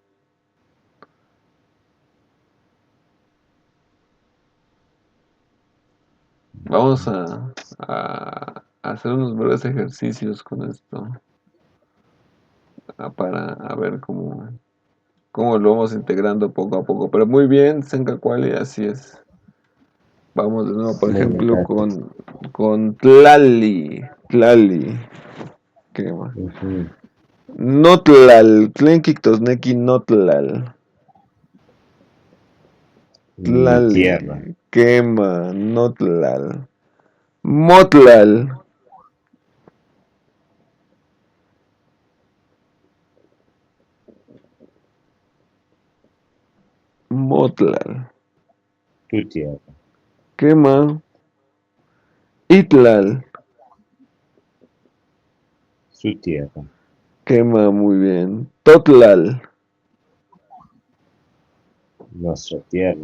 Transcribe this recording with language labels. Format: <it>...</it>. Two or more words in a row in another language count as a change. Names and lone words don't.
<es>Vamos a hacer unos breves ejercicios con esto, para a ver cómo lo vamos integrando poco a poco. Pero muy bien, Senkakuali, así es. Vamos de nuevo, por Muy bien, ejemplo, gracias.</es> <nah>con Tlali. Tlali. Quema. Ujú. Notlal. Tlenkictosneki notlal.</nah> <es>Mi</es> <nah>Tlali.</nah> <es>tierra.</es> <nah>Quema. Notlal. Motlal. Motlal.</nah> <es>Tu tierra.</es> <nah>Quema. Itlal.</nah> <es>Su tierra.</es> <nah>Quema</nah> <es>muy bien.</es> <nah>Totlal.</nah> <es>Nuestra tierra.</es>